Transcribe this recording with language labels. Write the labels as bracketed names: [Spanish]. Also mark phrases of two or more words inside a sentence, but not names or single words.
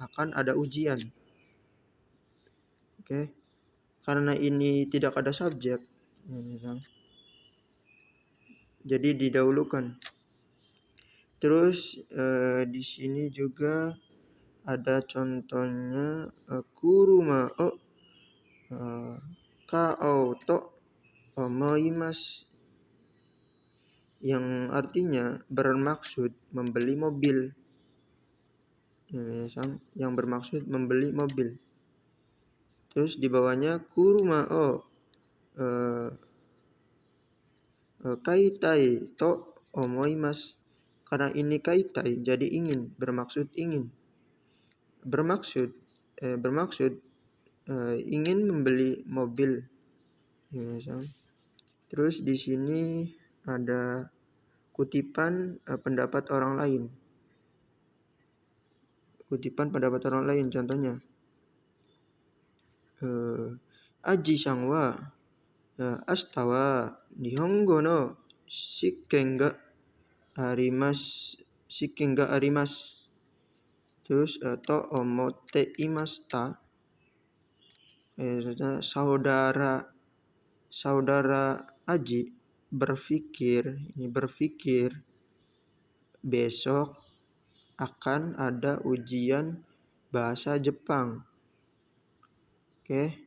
[Indonesian] Oke. Karena ini tidak ada subjek, jadi didahulukan. Terus di sini juga ada contohnya [Japanese] 車を買おうと思います, [Indonesian] yang artinya bermaksud membeli mobil. Yang bermaksud membeli mobil. Terus di bawahnya [Japanese] 車を買いたいと思います. [Indonesian] Karena ini kaitai jadi ingin, bermaksud ingin. Bermaksud ingin membeli mobil. Terus di sini ada kutipan pendapat orang lain. [Japanese] Contohnya アジさんは明日は日本語の試験があります. Terus と思っていました. [Indonesian] Saudara Aji berpikir besok akan ada ujian bahasa Jepang. Oke.